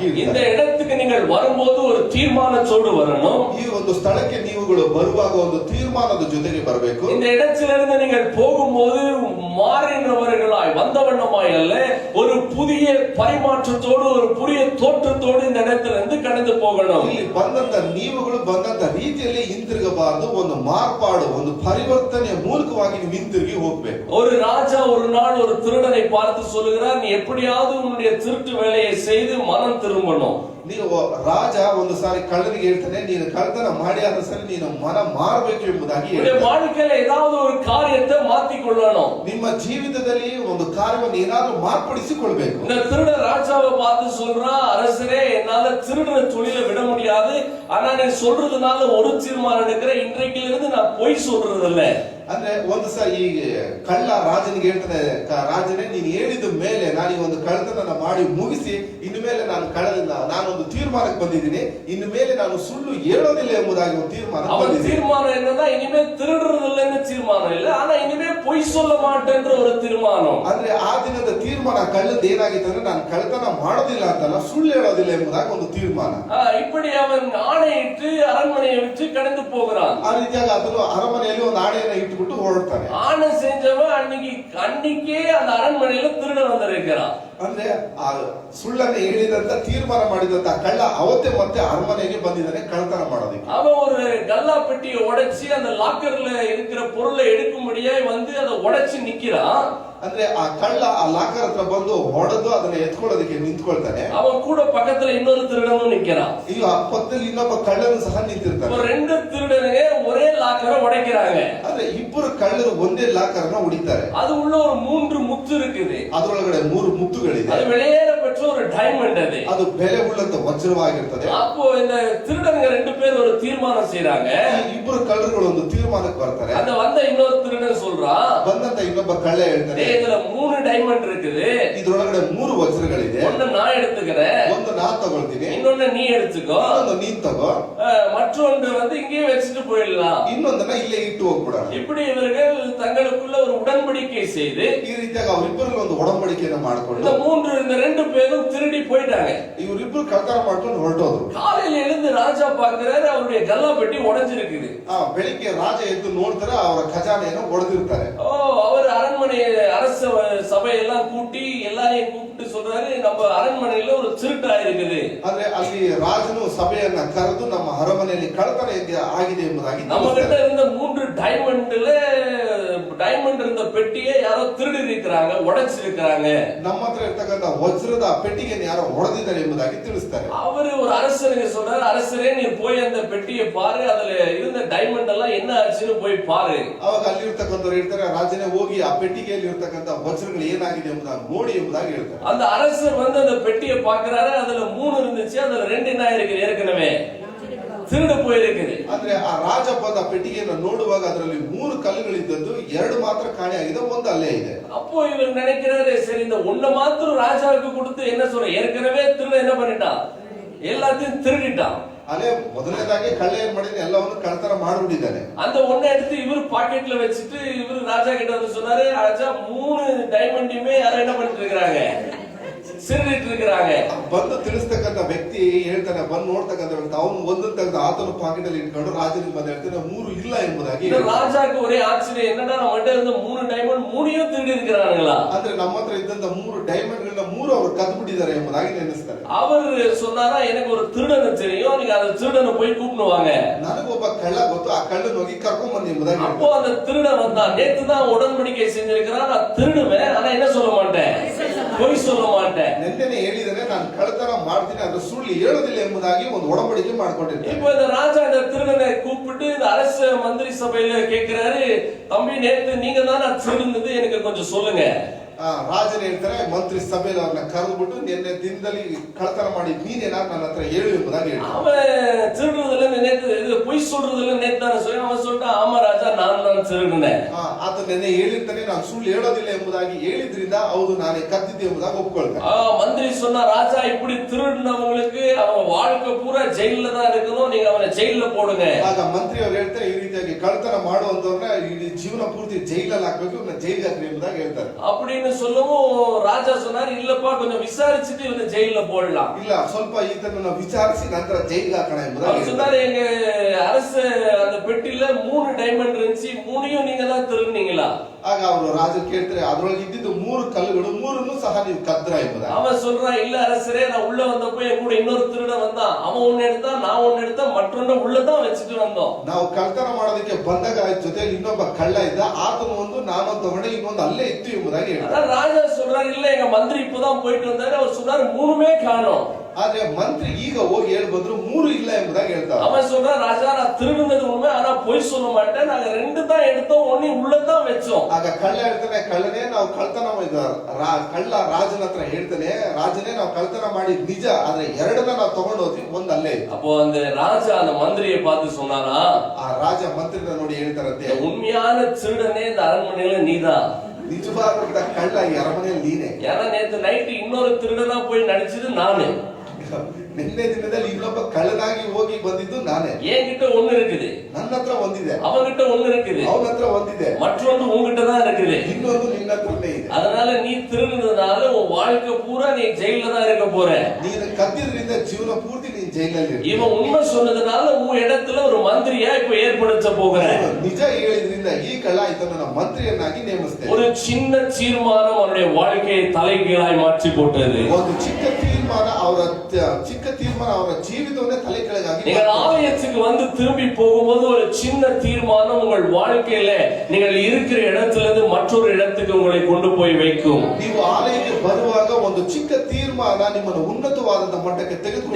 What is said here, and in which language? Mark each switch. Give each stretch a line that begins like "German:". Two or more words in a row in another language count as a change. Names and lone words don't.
Tamil: இந்த இடத்துக்கு நீங்கள் வரும்போது ஒரு தீர்மானத்தோடு வரணும்.
Kannada: ಈ ಒಂದು ಸ್ಥಳಕ್ಕೆ ನೀವುಗಳು ಬರುವಾಗ ಒಂದು ತೀರ್ಮಾನದ ಜೊತೆಗೆ ಬರಬೇಕು.
Tamil: இந்த இடத்திலிருந்து நீங்கள் போகும்போது மாறினவர்களாய் வந்தவண்ணமாய் அல்ல, ஒரு புதிய பரிமாற்றத்தோடு ஒரு புதிய தோற்றத்தோடு இந்த இடத்திலிருந்து கடந்து போகணும்.
Kannada: ಇಲ್ಲಿ ಬಂದಂತ ನೀವುಗಳು ಬಂದಂತ ರೀತಿಯಲ್ಲಿ ಹಿಂತಿರುಗಬಾರದು, ಒಂದು ಮಾರ್ಪಾಡು ಒಂದು ಪರಿವರ್ತನೆಯ ಮೂಲಕವಾಗಿ ನೀವು ಹಿಂತಿರುಗಿ ಹೋಗ್ಬೇಕು.
Tamil: ஒரு ராஜா ஒரு நாள் ஒரு திருடனை பார்த்து சொல்லுகிறார், நீ எப்படியாவது உன்னுடைய திருட்டு வேலையை செய்து மனம் திரும்பணும்.
Kannada: ನೀವು ರಾಜ ಒಂದು ಸಾರಿ ಕಳ್ಳನಿಗೆ ಹೇಳ್ತಾನೆ, ನೀನು ಕಳ್ಳತನ ಮಾಡಿ ಆದ ಸರಿ ನೀನು ಮನ ಮಾರಬೇಕು ಎಂಬುದಾಗಿ ಹೇಳ್ತಾನೆ.
Tamil: வாழ்க்கையில ஏதாவது ஒரு காரியத்தை மாத்திக்கொள்ளணும்.
Kannada: ನಿಮ್ಮ ಜೀವಿತದಲ್ಲಿ ಒಂದು ಕಾರ್ಯವನ್ನು ಏನಾದರೂ ಮಾರ್ಪಡಿಸಿಕೊಳ್ಬೇಕು.
Tamil: இந்த திருட ராஜாவை பார்த்து சொல்றான், அரசரே என்னால திருடுற தொழிலை விட முடியாது, ஆனா நீ சொல்றதுனால ஒரு தீர்மானம் எடுக்கிறேன், இன்றைக்குல இருந்து நான் பொய் சொல்றது இல்ல.
Kannada: ಅಂದ್ರೆ ಒಂದು ಸಹ ಈ ಕಳ್ಳ ರಾಜನಿಗೆ ಹೇಳ್ತಾನೆ, ರಾಜನೇ ನೀನು ಹೇಳಿದ ಮೇಲೆ ನಾನು ಈ ಒಂದು ಕಳ್ಳತನ ಮಾಡಿ ಮುಗಿಸಿ ಇನ್ನು ಮೇಲೆ ನಾನು ಕಳ್ಳದಿಲ್ಲ, ನಾನೊಂದು ತೀರ್ಮಾನಕ್ಕೆ ಬಂದಿದ್ದೀನಿ, ಇನ್ನು ಮೇಲೆ ನಾನು ಸುಳ್ಳು ಹೇಳೋದಿಲ್ಲ ಎಂಬುದಾಗಿ ಒಂದು
Tamil: தீர்மானம் என்னன்னா இனிமே திருடுறதில்லைன்னு தீர்மானம் இல்ல, ஆனா இனிமே பொய் சொல்ல மாட்டேன்ற ஒரு தீர்மானம்.
Kannada: ಅಂದ್ರೆ ಆ ದಿನದ ತೀರ್ಮಾನ ಕಳ್ಳದ ಏನಾಗಿತ್ತು ಅಂದ್ರೆ ನಾನು ಕಳ್ಳತನ ಮಾಡೋದಿಲ್ಲ ಅಂತಲ್ಲ, ಸುಳ್ಳು ಹೇಳೋದಿಲ್ಲ ಎಂಬುದಾಗಿ ಒಂದು ತೀರ್ಮಾನ.
Tamil: இப்படி அவன் ஆணையிட்டு அரண்மனையை விட்டு கடந்து போகிறான்.
Kannada: ಆ ರೀತಿಯಾಗಿ ಅದನ್ನು ಅರಮನೆಯಲ್ಲಿ ಒಂದು ಆಣೆಯನ್ನು ಇಟ್ಟುಬಿಟ್ಟು ಹೊರಡ್ತಾನೆ.
Tamil: ஆணை செஞ்சவன் அன்னைக்கே அந்த அரண்மனையில திருட வந்திருக்கிறான்.
Kannada: ಅಂದ್ರೆ ಆ ಸುಳ್ಳನ್ನು ಹೇಳಿದಂತ ತೀರ್ಮಾನ ಮಾಡಿದಂತ ಕಳ್ಳ ಅವತ್ತೇ ಮತ್ತೆ ಅರಮನೆಗೆ ಬಂದಿದ್ದಾನೆ ಕಳ್ಳತನ ಮಾಡೋದಕ್ಕೆ.
Tamil: அவன் ஒரு கல்லா பெட்டியை உடைச்சி அந்த லாக்கர்ல இருக்கிற பொருளை எடுக்கும்படியா வந்து அதை உடைச்சு நிக்கிறான்.
Kannada: ಅಂದ್ರೆ ಆ ಕಳ್ಳ ಆ ಲಾಕರ್ ಹತ್ರ ಬಂದು ಹೊಡೆದು ಅದನ್ನ ಎತ್ಕೊಳ್ಳೋದಕ್ಕೆ ನಿಂತ್ಕೊಳ್ತಾನೆ.
Tamil: அவன் கூட பக்கத்துல இன்னொரு திருடனும் நிக்கிறான்.
Kannada: ಈಗ ಆ ಪಕ್ಕದಲ್ಲಿ ಇನ್ನೊಬ್ಬ ಕಳ್ಳನು ಸಹ ನಿಂತಿರ್ತಾನೆ.
Tamil: ரெண்டு திருடனுங்க ஒரே லாக்கரை உடைக்கிறாங்க.
Kannada: ಅಂದ್ರೆ ಇಬ್ಬರು ಕಳ್ಳರು ಒಂದೇ ಲಾಕರ್ ನ ಹೊಡಿತಾರೆ.
Tamil: அது உள்ள ஒரு 3 ಮುತ್ತು இருக்குது.
Kannada: ಅದರೊಳಗಡೆ 3 ಮುತ್ತುಗಳಿದೆ.
Tamil: அது வெளியேற பெற்ற ஒரு டைமண்ட் அது.
Kannada: ಅದು ಬೆಲೆ ಉಳ್ಳಂತ ವಜ್ರವಾಗಿರ್ತದೆ.
Tamil: அப்போ இந்த திருடனுங்க ரெண்டு பேர் ஒரு தீர்மானம் செய்றாங்க.
Kannada: ಇಬ್ಬರು ಕಳ್ಳರುಗಳು ಒಂದು ತೀರ್ಮಾನಕ್ಕೆ ಬರ್ತಾರೆ.
Tamil: அந்த வந்த இன்னொரு திருடன் சொல்றான்,
Kannada: ಬಂದಂತ ಇನ್ನೊಬ್ಬ ಕಳ್ಳ ಹೇಳ್ತಾನೆ,
Tamil: இதுல 3 டைமண்ட் இருக்குது,
Kannada: ಇದರೊಳಗಡೆ 3 ವಜ್ರಗಳಿದೆ,
Tamil: ஒன்னு நான் எடுத்துக்கிறேன்,
Kannada: ಒಂದು ನಾನು ತಗೊಳ್ತೀನಿ,
Tamil: இன்னொன்னு நீ எடுத்துக்கோ,
Kannada: ಇನ್ನೊಂದು ನೀನ್ ತಗೋ,
Tamil: மற்றொன்று வந்து இங்கே வச்சுட்டு போயிடலாம்,
Kannada: ಇನ್ನೊಂದನ್ನ ಇಲ್ಲೇ ಇಟ್ಟು ಹೋಗ್ಬಿಡೋಣ.
Tamil: இப்படி இவர்கள் தங்களுக்குள்ள ஒரு உடன்படிக்கை செய்து
Kannada: ಈ ರೀತಿಯಾಗಿ ಅವರಿಬ್ಬರು ಒಂದು ಒಡಂಬಡಿಕೆಯನ್ನು ಮಾಡಿಕೊಂಡು
Tamil: இந்த 2 பேரும் திருடி போயிட்டாங்க.
Kannada: ಇವರಿಬ್ಬರು ಕಳ್ತನ ಮಾಡ್ಕೊಂಡು ಹೊರಟೋದ್ರು.
Tamil: காலையில எழுந்து ராஜா பாக்குறாரு, அவருடைய கல்லா பெட்டி உடைஞ்சிருக்குது.
Kannada: ಬೆಳಿಗ್ಗೆ ರಾಜ ಎದ್ದು ನೋಡ್ತಾರೆ, ಅವರ ಖಜಾನೆಯನ್ನು ಒಡೆದಿರ್ತಾರೆ.
Tamil: அவர் அரண்மனை அரச சபையெல்லாம் கூட்டி எல்லாரையும் கூப்பிட்டு சொல்றாரு, நம்ம அரண்மனையில ஒரு திருட்டு ஆயிருக்குது.
Kannada: ಅಂದ್ರೆ ಅಲ್ಲಿ ರಾಜನು ಸಭೆಯನ್ನ ಕರೆದು ನಮ್ಮ ಅರಮನೆಯಲ್ಲಿ ಕಳ್ಳತನ ಆಗಿದೆ ಎಂಬುದಾಗಿ,
Tamil: நம்ம கிட்ட இருந்த 3 டைமண்ட் இருந்த பெட்டியை யாரோ திருடி இருக்கிறாங்க, உடைச்சிருக்கிறாங்க.
Kannada: ನಮ್ಮ ಹತ್ರ ಇರ್ತಕ್ಕಂಥ ವಜ್ರದ ಪೆಟ್ಟಿಗೆಯನ್ನು ಯಾರೋ ಹೊಡೆದಿದ್ದಾರೆ ಎಂಬುದಾಗಿ ತಿಳಿಸ್ತಾರೆ.
Tamil: அவரு ஒரு அரசனுக்கு சொல்றாரு, அரசரே நீ போய் அந்த பெட்டியை பாரு, அதுல இருந்த டைமண்ட் எல்லாம் என்ன ஆச்சுன்னு போய் பாரு.
Kannada: ಅವಾಗ ಅಲ್ಲಿ ಇರ್ತಕ್ಕಂಥವ್ರು ಹೇಳ್ತಾರೆ, ರಾಜನೇ ಹೋಗಿ ಆ ಪೆಟ್ಟಿಗೆಯಲ್ಲಿ ಇರ್ತಕ್ಕಂಥ ವಜ್ರಗಳು ಏನಾಗಿದೆ ಎಂಬುದಾಗಿ ನೋಡಿ ಎಂಬುದಾಗಿ ಹೇಳ್ತಾರೆ.
Tamil: அந்த அரசர் வந்து அந்த பெட்டியை பாக்குறாரு, அதுல 3 இருந்துச்சு, அதுல 2 என்ன இருக்கு, ஏற்கனவே திருடு போயிருக்குது.
Kannada: ಅಂದ್ರೆ ಆ ರಾಜ ಬಂದ ಪೆಟ್ಟಿಗೆಯನ್ನು ನೋಡುವಾಗ ಅದರಲ್ಲಿ 3 ಕಲ್ಲುಗಳಿದ್ದದ್ದು 2 ಮಾತ್ರ ಕಾಣೆಯಾಗಿದೆ, ಒಂದು ಅಲ್ಲೇ ಇದೆ.
Tamil: அப்போ இவர் நினைக்கிறாரு, சரி இந்த ஒண்ண மாத்திரம் ராஜாவுக்கு கொடுத்து என்ன சொல்ற, ஏற்கனவே திருட என்ன பண்ணிட்டான், எல்லாத்தையும் திருடிட்டான்.
Kannada: ಅಲ್ಲೇ ಮೊದಲನೇದಾಗಿ ಕಳ್ಳ ಏನ್ ಮಾಡಿದ್ರೆ ಎಲ್ಲವನ್ನು ಕಳ್ಳತನ ಮಾಡಿಬಿಟ್ಟಿದ್ದಾನೆ.
Tamil: அந்த ஒண்ண எடுத்து இவர் பாக்கெட்ல வச்சுட்டு இவர் ராஜா கிட்ட வந்து சொன்னாரு, ராஜா 3 டைமண்டையுமே யாரும் என்ன பண்ணிட்டு இருக்காங்க, திருடிட்டு இருக்காங்க.
Kannada: ಬಂದು ತಿಳಿಸ್ತಕ್ಕಂಥ ವ್ಯಕ್ತಿ ಹೇಳ್ತಾನೆ, ಬಂದು ನೋಡ್ತಕ್ಕಂಥ ವ್ಯಕ್ತಿ ಅವನು ಒಂದನ್ನು ತೆಗೆದು ಆತನ ಪಾಕೆಟ್ ಅಲ್ಲಿ ಇಟ್ಕೊಂಡು ರಾಜನಿಗೆ ಬಂದು ಹೇಳ್ತಾನೆ 3 ಇಲ್ಲ ಎಂಬುದಾಗಿ.
Tamil: ராஜாக்கு ஒரே ஆச்சரியம், என்னடா நம்ம கிட்ட இருந்த 3 டைமண்ட் 3யும் திருடி இருக்கிறாங்களா.
Kannada: ಅಂದ್ರೆ ನಮ್ಮ ಹತ್ರ ಇದ್ದಂತ 3 ಡೈಮಂಡ್ ಗಳನ್ನ 3 ಅವರು ಕದ್ದು ಬಿಟ್ಟಿದ್ದಾರೆ ಎಂಬುದಾಗಿ ನೆನೆಸ್ತಾರೆ.
Tamil: அவர் சொன்னாரா, எனக்கு ஒரு திருடனை தெரியும், நீங்க அந்த திருடனை போய் கூப்பிடுவாங்க,
Kannada: ನನಗೊಬ್ಬ ಕಳ್ಳ ಗೊತ್ತು, ಆ ಕಳ್ಳನ ಹೋಗಿ ಕರ್ಕೊಂಡ್ ಬನ್ನಿ ಎಂಬುದಾಗಿ.
Tamil: அப்போ அந்த திருடன் வந்தான். நேத்து தான் உடன்படிக்கை செஞ்சிருக்கிறான், நான் திருடுவேன், ஆனா என்ன சொல்ல மாட்டேன், பொய் சொல்ல மாட்டேன்.
Kannada: ನೆನ್ನೆನೆ ಹೇಳಿದರೆ ನಾನು ಕಳ್ಳತನ ಮಾಡ್ತೀನಿ, ಅದು ಸುಳ್ಳು ಹೇಳೋದಿಲ್ಲ ಎಂಬುದಾಗಿ ಒಂದು ಒಡಂಬಡಿಕೆ ಮಾಡ್ಕೊಂಡಿರ್ತಾರೆ.
Tamil: இப்போ இந்த ராஜா இந்த திருடனை கூப்பிட்டு இந்த அரச மந்திரி சபையில கேட்கிறாரு, தம்பி நேத்து நீங்க தான் நான் திருடுனது, எனக்கு கொஞ்சம் சொல்லுங்க.
Kannada: ರಾಜನ ಹೇಳ್ತಾರೆ, ಮಂತ್ರಿ ಸಭೆಯಲ್ಲಿ ಅವ್ರನ್ನ ಕರೆದ್ಬಿಟ್ಟು ನಿನ್ನೆ ದಿನದಲ್ಲಿ ಕಳ್ಳತನ ಮಾಡಿ ನೀನೇನಾ ನನ್ನ ಹತ್ರ ಹೇಳು ಎಂಬುದಾಗಿ ಹೇಳ್ತಾರೆ.
Tamil: அவன் திருடுறதுல நேத்து பொய் சொல்றதுல நேத்து தானே சொல்லி, அவன் சொல்லிட்டான், ஆமா ராஜா நான் தான் திருடுனேன்.
Kannada: ಆತ ನೆನ್ನೆ ಹೇಳಿರ್ತಾನೆ, ನಾನು ಸುಳ್ಳು ಹೇಳೋದಿಲ್ಲ ಎಂಬುದಾಗಿ ಹೇಳಿದ್ರಿಂದ ಹೌದು ನಾನೇ ಕದ್ದಿದ್ದೆ ಎಂಬುದಾಗಿ ಒಪ್ಕೊಳ್ತಾನೆ.
Tamil: மந்திரி சொன்னா, ராஜா இப்படி திருடினவங்களுக்கு அவன் வாழ்க்கை பூரா ஜெயில தான் இருக்கணும், நீங்க அவனை ஜெயில போடுங்க.
Kannada: ಆಗ ಮಂತ್ರಿ ಅವರು ಹೇಳ್ತಾರೆ, ಈ ರೀತಿಯಾಗಿ ಕಳ್ಳತನ ಮಾಡುವಂತವ್ರನ್ನ ಇಡೀ ಜೀವನ ಪೂರ್ತಿ ಜೈಲಲ್ಲಿ ಹಾಕ್ಬೇಕು, ಜೈಲ್ ಹಾಕ್ರಿ ಎಂಬುದಾಗಿ ಹೇಳ್ತಾರೆ.
Tamil: அப்படின்னு சொல்லவும் ராஜா சொன்னார், இல்லப்பா கொஞ்சம் விசாரிச்சுட்டு இவனை ஜெயில போடலாம்.
Kannada: ಇಲ್ಲ, ಸ್ವಲ್ಪ ಈತನನ್ನ ವಿಚಾರಿಸಿ ನಂತರ ಜೈಲಿಗೆ ಹಾಕೋಣ ಎಂಬುದಾಗಿ
Tamil: அவர் சொன்னாரு, எங்க அரசு அந்த பெட்டில 3 டைமண்ட் இருந்துச்சு, 3யும் நீங்க தான் திருடுனீங்களா.
Kannada: ಆಗ ಅವರು ರಾಜರು ಕೇಳ್ತಾರೆ, ಅದ್ರೊಳಗೆ ಇದ್ದಿದ್ದು 3 ಕಲ್ಲುಗಳು 3ನ್ನು ಸಹ ನೀವು ಕದ್ರ ಎಂಬುದಾಗಿ.
Tamil: அவன் சொல்றான், இல்ல அரசரே, நான் உள்ள வந்தப்போ என் கூட இன்னொரு திருடன் வந்தான், அவன் ஒண்ணு எடுத்தான், நான் ஒண்ணு எடுத்தேன், மற்றொன்னு உள்ளதான் வச்சுட்டு வந்தோம்.
Kannada: ನಾವು ಕಳ್ಳತನ ಮಾಡೋದಕ್ಕೆ ಬಂದಾಗ ಜೊತೆ ಇನ್ನೊಬ್ಬ ಕಳ್ಳ ಇದ್ದ, ಆತನು ಒಂದು ನಾನು ತಗೊಂಡೆ, ಇನ್ನೊಂದು ಅಲ್ಲೇ ಇತ್ತು ಎಂಬುದಾಗಿ ಹೇಳ್ತಾರೆ.
Tamil: ராஜா சொல்றாரு, இல்ல எங்க மந்திரி இப்பதான் போயிட்டு வந்தாரு, அவர் சொன்னாரு 3மே காணோம்.
Kannada: ಆದ್ರೆ ಮಂತ್ರಿ ಈಗ ಹೋಗಿ ಹೇಳಿ ಬಂದ್ರು 3 ಇಲ್ಲ ಎಂಬುದಾಗಿ ಹೇಳ್ತಾರೆ.
Tamil: அவன் சொல்றான், ராஜா நான் திருடுனது உண்மை, ஆனா பொய் சொல்ல மாட்டேன், நாங்க 2 தான் எடுத்தோம், ஒண்ணு உள்ளதான் வச்சோம்.
Kannada: ಆಗ ಕಳ್ಳ ಹೇಳ್ತಾನೆ, ಕಳ್ಳನೇ ನಾವು ಕಳ್ತನ ಕಳ್ಳ ರಾಜನ ಹತ್ರ ಹೇಳ್ತಾನೆ, ರಾಜನೇ ನಾವು ಕಳ್ತನ ಮಾಡಿದ್ ನಿಜ, ಆದ್ರೆ 2ನ್ನ ನಾವು ತಗೊಂಡು ಹೋದ್ವಿ, ಒಂದ್ ಅಲ್ಲೇ ಇತ್ತು.
Tamil: அப்போ அந்த ராஜா அந்த மந்திரியை பார்த்து சொன்னாரா,
Kannada: ಆ ರಾಜ ಮಂತ್ರಿನ ನೋಡಿ ಹೇಳ್ತಾರಂತೆ,
Tamil: உண்மையான திருடனே இந்த அரண்மனையில நீதான்.
Kannada: ನಿಜವಾದ ಕಳ್ಳ ಈ ಅರಮನೆಯಲ್ಲಿ ನೀನೆ.
Tamil: ஏன்னா நேத்து நைட்டு இன்னொரு திருடனா போய் நடிச்சது நானு.
Kannada: ನಿನ್ನೆ ದಿನದಲ್ಲಿ ಇನ್ನೊಬ್ಬ ಕಳ್ಳನಾಗಿ ಹೋಗಿ ಬಂದಿದ್ದು ನಾನೇ.
Tamil: என்கிட்ட ஒண்ணு இருக்குது,
Kannada: ನನ್ನ ಹತ್ರ ಒಂದಿದೆ,
Tamil: அவங்கிட்ட ஒண்ணு இருக்குது,
Kannada: ಅವನ ಹತ್ರ ಒಂದಿದೆ,
Tamil: மற்றொன்று உங்ககிட்ட தான் இருக்குது.
Kannada: ಇನ್ನೊಂದು ನಿನ್ನ ಹತ್ರನೇ ಇದೆ.
Tamil: அதனால நீ திருடுனதுனால உன் வாழ்க்கை பூரா நீ ஜெயில தான் இருக்க போற.
Kannada: ನೀನು ಕದ್ದಿದ್ರಿಂದ ಜೀವನ ಪೂರ್ತಿ ನೀನು ಜೈಲಲ್ಲಿ ಇರ್ತೀಯ.
Tamil: இவன் உண்மை சொன்னதுனால உன் இடத்துல ஒரு மந்திரியா இப்ப ஏற்படுத்த போகிற.
Kannada: ನಿಜ ಹೇಳಿದ್ರಿಂದ ಈ ಕಳ್ಳ ಆಯ್ತನ್ನ ಮಂತ್ರಿಯನ್ನಾಗಿ ನೇಮಿಸ್ತೇನೆ.
Tamil: ஒரு சின்ன தீர்மானம் அவருடைய வாழ்க்கையை தலைகீழாய் மாற்றி போட்டது.
Kannada: ಒಂದು ಚಿಕ್ಕ ತೀರ್ಮಾನ ಅವರ ಜೀವಿತವನ್ನೇ ತಲೆ ಕೆಳಗಾಗಿ.
Tamil: நீங்கள் ஆலயத்துக்கு வந்து திரும்பி போகும்போது ஒரு சின்ன தீர்மானம் உங்கள் வாழ்க்கையில நீங்கள் இருக்கிற இடத்திலிருந்து மற்றொரு இடத்துக்கு உங்களை கொண்டு போய் வைக்கும்.
Kannada: ನೀವು ಆಲಯಕ್ಕೆ ಬರುವಾಗ ಒಂದು ಚಿಕ್ಕ ತೀರ್ಮಾನ ನಿಮ್ಮನ್ನು ಉನ್ನತವಾದಂತ ಮಟ್ಟಕ್ಕೆ ತೆಗೆದುಕೊಂಡು